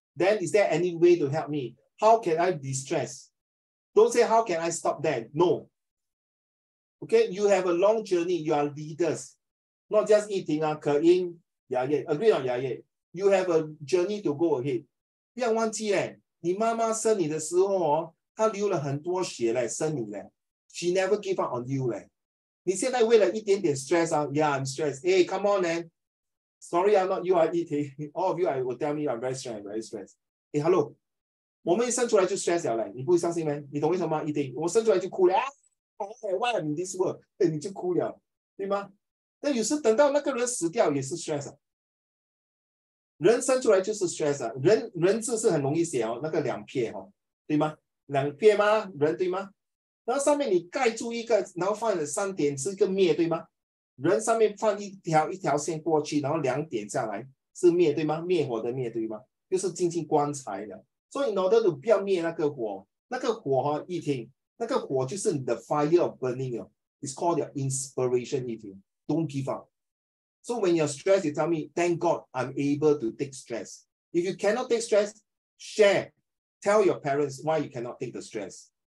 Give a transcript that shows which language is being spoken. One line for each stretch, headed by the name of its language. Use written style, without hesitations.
English: Then is there any way to help me? How can I de-stress? Don't say, how can I stop that? No. Okay, you have a long journey. You are leaders. Not just Yi-Ting, Ke-Ying, Ya-Ye. Agree on Ya-Ye. You have a journey to go ahead.
Chinese: 不要忘记你妈妈生你的时候她流了很多血生你
English: She never give up on you
Chinese: 你现在为了一点点 stress
English: yeah, I'm stressed. Hey, come on, man. Sorry, I'm not you are eating. All of you I will tell me I'm very stressed, very stressed. Hey, hello.
Chinese: 我们一生出来就 stress 了你不会相信吗？你懂为什么吗？一定，我生出来就哭了
English: why I'm in this world？
Chinese: 你就哭了，对吗？但有时等到那个人死掉也是 stress 人生出来就是 stress 人字是很容易写那个两撇对吗？两撇吗？人对吗？然后上面你盖住一个，然后放了3点是一个灭，对吗？人上面放一条线过去，然后2点下来是灭，对吗？灭火的灭，对吗？就是进棺材的。所以
English: in order to
Chinese: 不要灭那个火，那个火Yi-Ting，那个火就是你的
English: fire of burning It's called your inspiration Yi-Ting. Don't give up. So when you're stressed, you tell me, thank God I'm able to take stress. If you cannot take stress, share. Tell your parents why you cannot take the stress.